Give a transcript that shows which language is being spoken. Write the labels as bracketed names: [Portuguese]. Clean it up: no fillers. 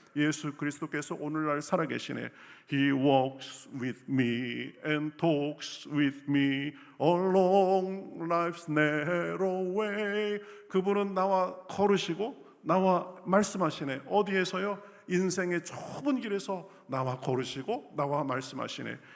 [Korean] 예수 그리스도께서 오늘날 살아계시네. [English] He walks with me and talks with me along life's narrow way. [Korean] 그분은 나와 걸으시고 나와 말씀하시네. 어디에서요? 인생의 좁은 길에서 나와 걸으시고 나와 말씀하시네.